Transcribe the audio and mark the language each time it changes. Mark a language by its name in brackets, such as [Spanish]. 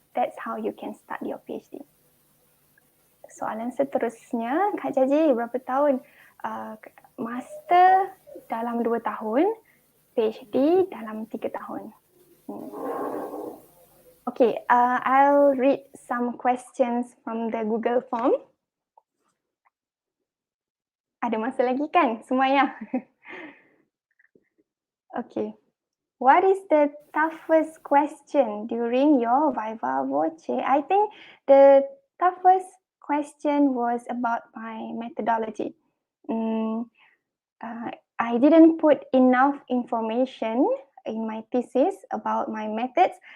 [English] That's how you can start your PhD. [Malay] Soalan seterusnya, Kak Jaji, berapa tahun? Master dalam 2 tahun, PhD dalam 3 tahun. [English] Okay, I'll read some questions from the Google form. [Malay] Ada masa lagi kan semuanya? [English] Okay. What is the toughest question during your Viva Voce? I think the toughest question was about my methodology. I didn't put enough information in my thesis about my methods.